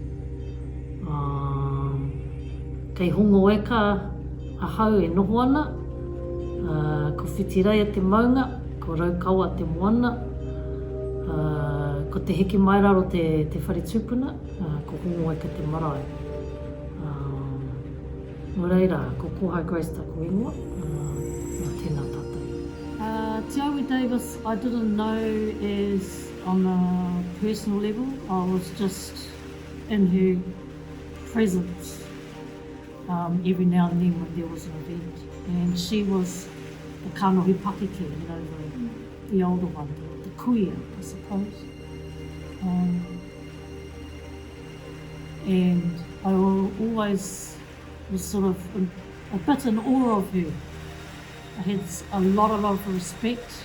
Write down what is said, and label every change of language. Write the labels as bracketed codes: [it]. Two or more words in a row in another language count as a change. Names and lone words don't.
[mi] Kei hongo eka a hau e noho ana, ko whitireia te maunga, ko Raukawa te moana, ko te heke mai raro te whare tūpuna, ko hongo eka te marae. Nō reira, ko Kohai Grace taku ingoa, nā tēnā tātou. [en] Te Aui Davis, I didn't know as on a personal level. I was just in her presence every now and then when there was an event. And she was the [mi] kanohi pakeke, [en] you know, the older one, the kuia, I suppose. And I always was sort of a bit in awe of her. I had a lot of respect.